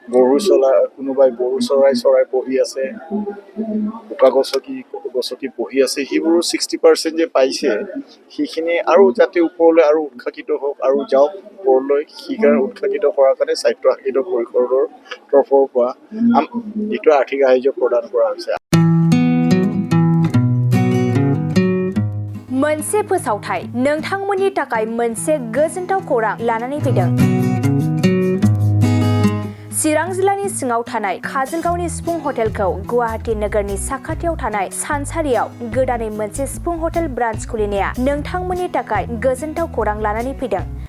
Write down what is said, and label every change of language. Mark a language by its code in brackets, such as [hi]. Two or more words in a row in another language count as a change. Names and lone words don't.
[as] কোনোবাই গৰু চৰাই পঢ়ি আছে, বোকা গছকি পঢ়ি আছে, সেইবোৰ 60% যে পাইছে সেইখিনি আৰু যাতে ওপৰলৈ আৰু উৎসাহিত হওক আৰু যাওক ওপৰলৈ, সেইকাৰণে উৎসাহিত কৰাৰ কাৰণে স্বাস্থ্য সাহিত্য পৰিষদৰ তৰফৰ পৰা যিটো আৰ্থিক সাহায্য প্ৰদান কৰা হৈছে। [brx] मोनसे फोसावथाय नोंथांमोननि थाखाय मोनसे गोजोनथाव खौरां लानानै फैदों। चिरां जिल्लानि सिङाव थानाय काजलगावनि सिफुं हटेलखौ गुवाहाटी नोगोरनि साखाथियाव थानाय सानसारियाव गोदानै मोनसे सिफुं हटेल ब्रान्च खुलिनाया नोंथांमोननि थाखाय गोजोनथाव खौरां लानानै फैदों।